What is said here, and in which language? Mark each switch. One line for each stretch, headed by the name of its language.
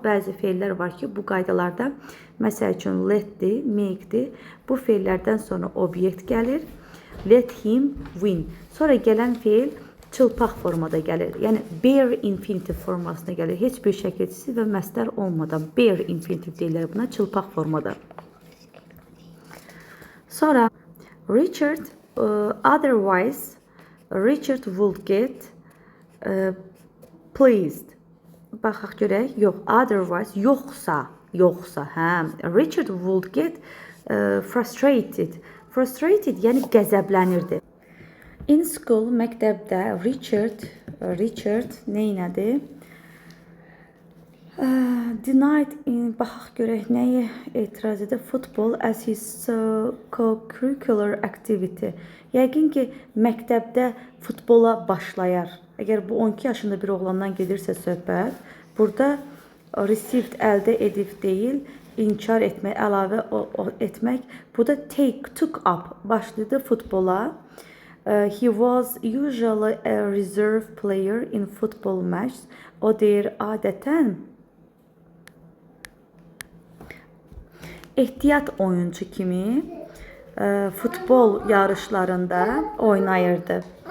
Azerbaijani: Bəzi feillər var ki, bu qaydalarda, məsəl üçün let-dir, make-dir. Bu feillərdən sonra obyekt gəlir.
English: Let him win.
Azerbaijani: Sonra gələn feil çılpaq formada gəlir. Yəni,
English: bare infinitive
Azerbaijani: formasına gəlir. Heç bir şəkilçisi və məstər olmadan
English: bare infinitive
Azerbaijani: deyirlər buna, çılpaq formada.
English: Sonra Richard, otherwise Richard would get pleased.
Azerbaijani: Baxaq görək, yox, otherwise, yoxsa,
English: Richard would get frustrated.
Azerbaijani: Frustrated, yəni qəzəblənirdi.
English: In school,
Azerbaijani: məktəbdə Richard neynədi?
English: Denied,
Azerbaijani: baxaq görək nəyə etiraz edir?
English: Football as his co-curricular activity.
Azerbaijani: Yəqin ki, məktəbdə futbola başlayar. Əgər bu 12 yaşında bir oğlandan gedirsə söhbət, burada
English: received
Azerbaijani: əldə edib deyil, inkar etmək, əlavə etmək. Burada
English: took up,
Azerbaijani: başladı futbola.
English: He was usually a reserve player in football matches.
Azerbaijani: O deyir, adətən ehtiyat oyuncu kimi futbol yarışlarında oynayırdı.